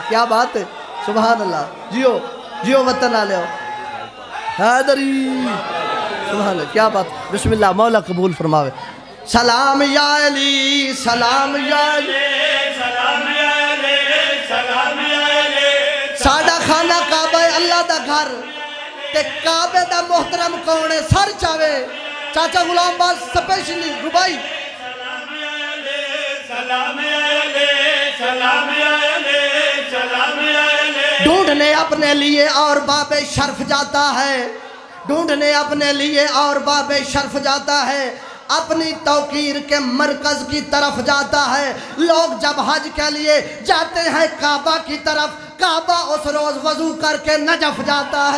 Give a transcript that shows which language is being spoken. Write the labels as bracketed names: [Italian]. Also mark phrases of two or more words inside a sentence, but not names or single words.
[Urdu] کیا بات ہے [Arabic] سبحان اللہ، [Urdu] جیو جیو وطن آلے ہو حیدری، [Arabic] سبحان اللہ [Urdu] کیا بات، [Arabic] بسم اللہ [Urdu] مولا قبول فرماوے۔ سلام یا علی، سلام یا علی، سلام یا علی، سلام یا علی۔ [Punjabi] ساڑا خانہ کعبہ ہے اللہ دا گھر، تے کعبے دا محترم کونے سر چاہے، چاچا غلام باز سپیشلی ربائی۔ [Urdu] سلام یا علی، سلام یا علی، سلام یا علی، سلام یا علی۔ ڈھونڈنے اپنے لیے اور باب شرف جاتا ہے، ڈھونڈنے اپنے لیے اور باب شرف جاتا ہے، اپنی توقیر کے مرکز کی طرف جاتا ہے، لوگ جب حج کے لیے جاتے ہیں کعبہ کی طرف، کعبہ اس روز وضو کر کے نجف جاتا ہے۔